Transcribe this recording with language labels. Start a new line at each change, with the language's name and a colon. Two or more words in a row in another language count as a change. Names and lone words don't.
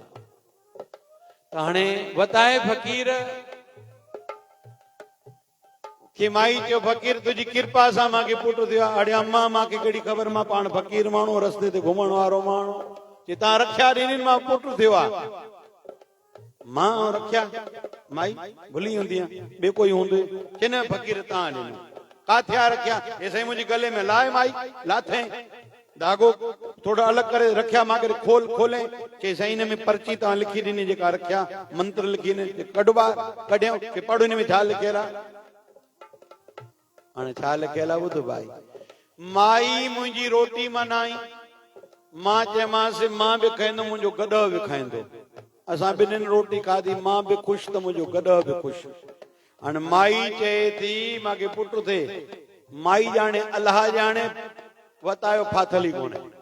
Sindhi: त हाणे वताए फ़कीर कि माई चयो फ़कीर तुंहिंजी कृपा सां मांखे पुटु थियो आहे। अड़े अम्मा मांखे कहिड़ी ख़बर, मां पाण फ़कीर माण्हू, रस्ते ते घुमण वारो माण्हू। चई तव्हां रखिया ॾिनी, मां पुटु थियो आहे। मां रखिया माई भुली हूंदी ॿियो कोई हूंदो? चई न फ़कीर तव्हां ॾिनो। काथे आ रखिया? हे साईं मुंहिंजे गले में लाए माई, लाथे धागो थोड़ा अलग करे रखिया, मां करे खोल खोले। चई साईं हिन में पर्ची तव्हां लिखी ॾिनी जेका रखिया, मंत्र लिखी ॾिनी, कढ ॿाहिरि, कढियो कि पढ़ हिन में छा लिखियल आहे। हाणे छा लिखियल आहे ॿुध भाई। माई मुंहिंजी रोटी मनाई, मां चयोमांसि मां बि खाईंदुमि, मुंहिंजो गॾु बि खाईंदो। असां ॿिन्हिनि रोटी खाधी, मां बि ख़ुशि त मुंहिंजो गॾु बि ख़ुशि। हाणे माई चए थी मांखे पुटु थिए। माई ॼाणे अलाह ॼाणे, वतायो फाथली कोन्हे।